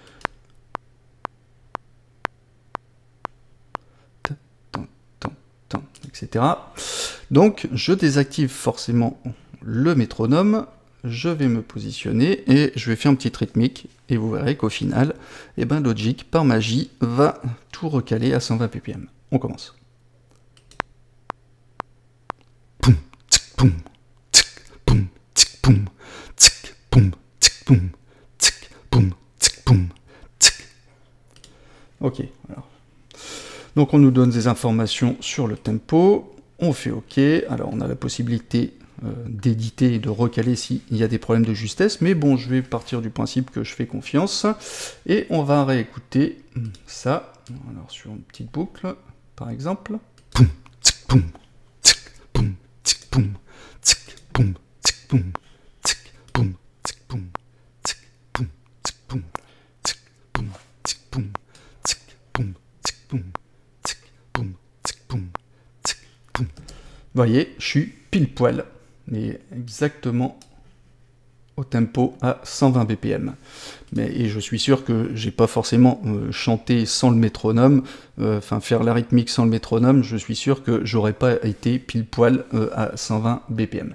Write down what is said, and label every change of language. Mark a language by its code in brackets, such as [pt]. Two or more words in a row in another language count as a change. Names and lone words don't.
[fr] Etc. Donc je désactive forcément le métronome, je vais me positionner et je vais faire une petite rythmique, et vous verrez qu'au final, Logic, par magie, va tout recaler à 120 ppm. On commence. Poum, tic, poum, tic, poum, tic, poum, tic, poum, tic, poum, tic, poum, tic, poum, tic. Ok, alors. Donc on nous donne des informations sur le tempo, on fait OK, alors on a la possibilité d'éditer et de recaler s'il y a des problèmes de justesse, mais bon, je vais partir du principe que je fais confiance, et on va réécouter ça, alors sur une petite boucle, par exemple. Poum, tic, poum, tic, poum, tic, poum, tic, poum, tic, poum, tic, poum, tic, poum, tic, poum, tic, poum, tic, poum, tic, poum, tic, poum, tic, poum. Vous voyez, je suis pile poil, mais exactement au tempo à 120 BPM. Et je suis sûr que j'ai pas forcément chanté sans le métronome, faire la rythmique sans le métronome, je suis sûr que j'aurais pas été pile poil à 120 BPM.